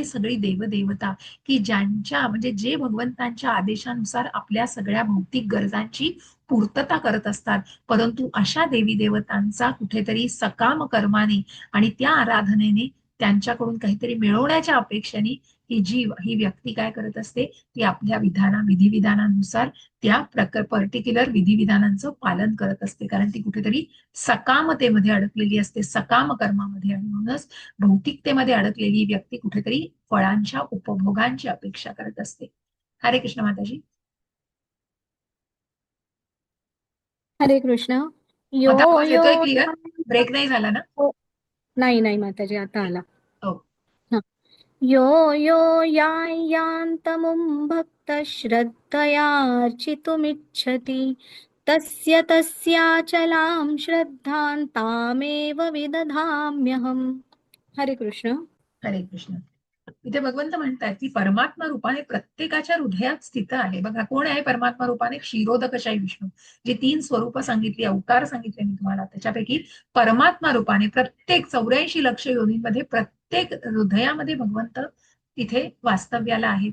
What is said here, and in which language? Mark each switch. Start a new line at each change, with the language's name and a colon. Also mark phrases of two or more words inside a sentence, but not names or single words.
Marathi: सगळी देवदेवता की ज्यांच्या, म्हणजे जे भगवंतांच्या आदेशानुसार आपल्या सगळ्या भौतिक गरजांची पूर्तता करत असतात, परंतु अशा देवी देवतांचा कुठेतरी सकाम कर्माने आणि त्या आराधनेने त्यांच्याकडून काहीतरी मिळवण्याच्या अपेक्षेने ही व्यक्ती काय करत असते, ती आपल्या विधिविधानानुसार त्या पर्टिक्युलर विधिविधानांचं पालन करत असते, कारण ती कुठेतरी सकामतेमध्ये अडकलेली असते, सकाम कर्मामध्ये. आणि म्हणूनच भौतिकतेमध्ये अडकलेली व्यक्ती कुठेतरी फळांच्या उपभोगांची अपेक्षा करत असते. हरे कृष्ण माताजी. हरे कृष्ण. यो आता आवाज यो येतोय क्लिअर? ब्रेक नाही झाला ना? नाही नाही माताजी, आता आला. हो. हा.
Sanskrit: यो यो यान्यान्तमुं भक्तः श्रद्धयार्चितुमिच्छति तस्य तस्याचलां श्रद्धां तामेव विदधाम्यहम्.
Marathi: हरे कृष्ण. हरे कृष्ण. इथे भगवंत म्हणतात की परमात्मा रूपाने प्रत्येकाच्या हृदयात स्थित आहे. बघा, कोण आहे परमात्मा रूपाने? क्षीरोदकशाही विष्णू. जी 3 स्वरूप सांगितली, अवतार सांगितले मी तुम्हाला, त्याच्यापैकी परमात्मा रूपाने प्रत्येक 84 लक्ष योनीमध्ये प्रत्येक हृदयामध्ये भगवंत तिथे वास्तव्याला आहेत.